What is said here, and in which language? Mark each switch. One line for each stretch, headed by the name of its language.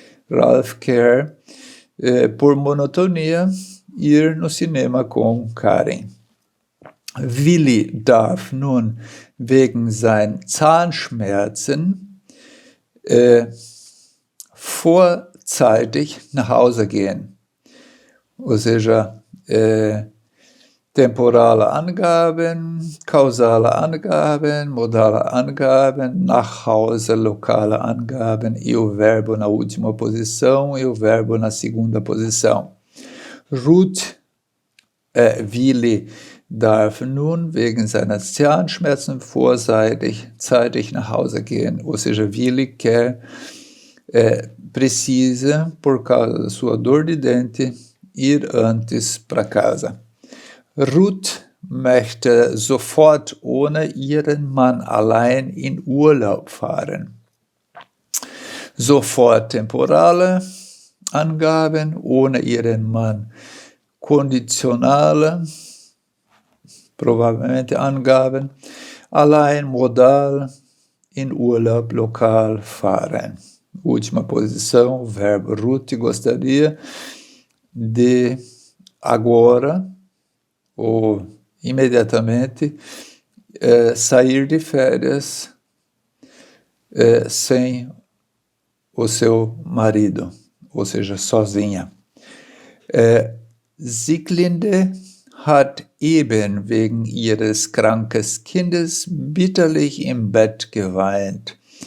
Portuguese: Ralf quer, por monotonia, ir no cinema com Karin.
German: Willi darf nun wegen seinen Zahnschmerzen vorzeitig nach Hause gehen.
Portuguese: Ou seja, temporale Angaben, causale Angaben, modale Angaben, nach Hause, lokale Angaben e o verbo na última posição e o verbo na segunda posição.
German: Ruth, Willi darf nun wegen seiner Zahnschmerzen zeitig nach Hause gehen.
Portuguese: Ou seja, Willi precisa, por causa da sua dor de dente, ir antes para casa.
German: Ruth möchte sofort ohne ihren Mann allein in Urlaub fahren. Sofort temporale Angaben, ohne ihren Mann konditionale,
Portuguese: provavelmente
German: Angaben, allein modal, in Urlaub lokal fahren.
Portuguese: Última posição, verbo Ruth gostaria de agora ou imediatamente sair de férias sem o seu marido, ou seja, sozinha.
German: Sieglinde hat eben wegen ihres krankes Kindes bitterlich im Bett geweint.